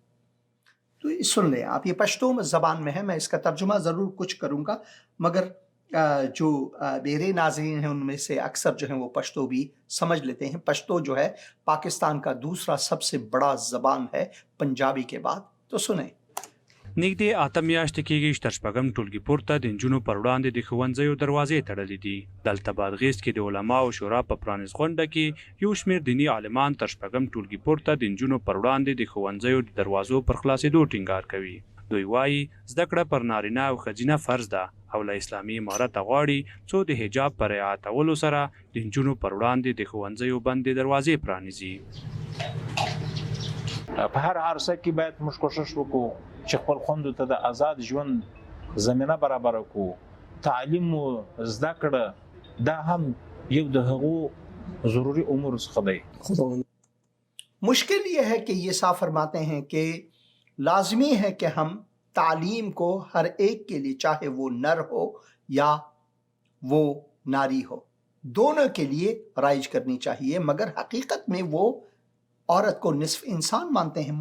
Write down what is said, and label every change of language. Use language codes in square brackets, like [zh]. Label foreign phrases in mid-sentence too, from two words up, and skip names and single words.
[ur] تو سن لیں آپ، یہ پشتو زبان میں ہے، میں اس کا ترجمہ ضرور کچھ کروں گا، مگر جو میرے ناظرین ہیں ان میں سے اکثر جو ہیں وہ پشتو بھی سمجھ لیتے ہیں۔ پشتو جو ہے پاکستان کا دوسرا سب سے بڑا زبان ہے پنجابی کے بعد، تو سنیں۔ [ps] نږدې اته میاشتې کېږي چې تر شپږم ټولګي پورته د نجونو پر وړاندې د ښوونځیو دروازې تړلې دي. دلته بادغیس کې د علماو شورا په پرانیست غونډه کې یو شمېر دیني عالمان تر شپږم ټولګي پورته د نجونو پر وړاندې د ښوونځیو د دروازو پر خلاصېدو ټینګار کوي. دوی وایي زده کړه پر نارینه او ښځینه فرض ده او له اسلامي امارته غواړي څو د حجاب په رعایتولو سره د نجونو پر وړاندې د ښوونځیو بندې دروازې پرانیزي. په هر عرصه کې باید موږ کوشش وکړو چې خپل خوندو ته د آزاد ژوند زمینه برابره کړو. تعلیم او زده کړه دا هم یو د هغو ضروری امور څخه دی. [ur] مشکل یہ ہے کہ یہ صاف فرماتے ہیں کہ لازمی ہے کہ ہم تعلیم کو ہر ایک کے لیے، چاہے وہ نر ہو یا وہ ناری ہو، دونوں کے لیے رائج کرنی چاہیے، مگر حقیقت میں وہ عورت کو نصف انسان مانتے ہیں۔